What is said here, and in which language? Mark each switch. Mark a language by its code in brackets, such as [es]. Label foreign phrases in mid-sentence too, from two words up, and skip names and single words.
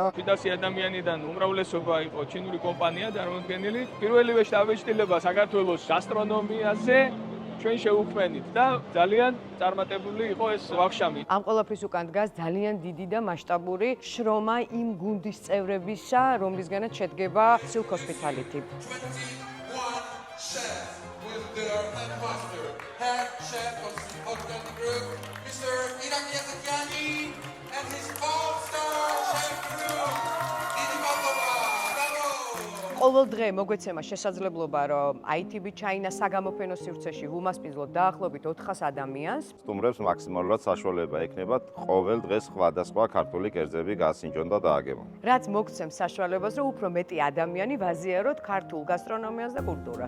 [ka] 700 ადამიანიდან უმრავლესობა იყო ჩინური კომპანია წარმოდგენილი. პირველივე შთაბეჭდილება საქართველოს გასტრონომიაზე ჩვენ შევუქმნით და ძალიან წარმატებული იყო ეს ვახშამი. ამ ყველაფრის უკან დგას ძალიან დიდი და მასშტაბური შრომა იმ გუნდის წევრებისა, რომლისგანაც შედგება Silk Hospitality. [en] 21 chef with their head chef of Silk Hospitality Group, Mr. Iram Yazakiani and his all-star chef crew. [ka] დიდი მადლობა, bravo! ყოველ დღე მოგვეცემა შესაძლებლობა, რომ ITB China საგამოფენო სივრცეში ვუმასპინძლოთ დაახლოებით 400 ადამიანს. სტუმრებს მაქსიმალურად საშუალება ექნებათ ყოველ დღეს სხვადასხვა ქართული კერძები გასინჯონ და დააგებონ. რაც მოგცემს საშუალებას, რომ უფრო მეტი ადამიანი ვაზიაროთ ქართულ გასტრონომიას და კულტურას.